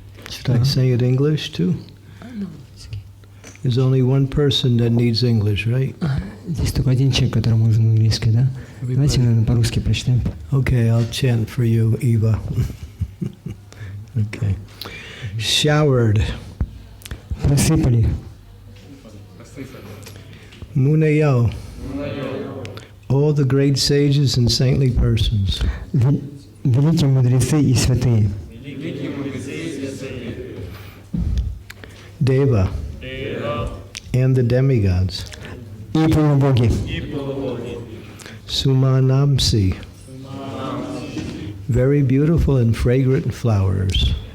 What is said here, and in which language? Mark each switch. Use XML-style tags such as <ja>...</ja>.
<en>Should I say it English too? There's only one person that needs English, right?</en> <ru>Здесь только один человек, которому нужен английский, да? Давайте, наверное, по-русски прочитаем.</ru> <en>Okay, I'll chant for you, Eva. Okay. Showered.</en> <ru>Просыпали.</ru> <sa>Munayo.</sa> <en>All the great sages and saintly persons.</en> <ru>Великие мудрецы и святые.</ru> <en>Deva. And the demigods.</en> <ru>И полубоги.</ru> <en>Sumanamsi. Very beautiful and fragrant flowers.</en>